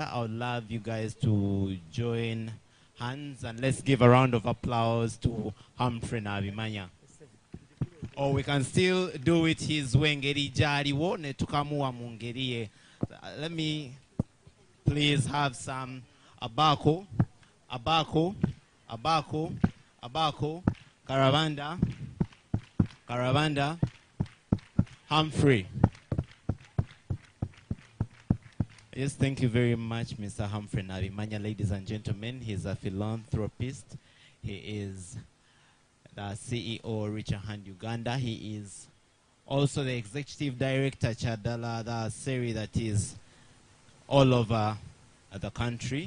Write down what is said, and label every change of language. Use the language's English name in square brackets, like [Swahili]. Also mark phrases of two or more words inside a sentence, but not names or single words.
[English] I would love you guys to join hands and let's give a round of applause to Humphrey Nabimanya. Or we can still do it his way. Let me please have some abako, abako, abako, abako, caravanda, caravanda, Humphrey. Yes, thank you very much, Mr. Humphrey Nabimanya. Ladies and gentlemen, he's a philanthropist. He is the CEO, Richard Hand Uganda. He is also the executive director, Chadala, the series that is all over the country.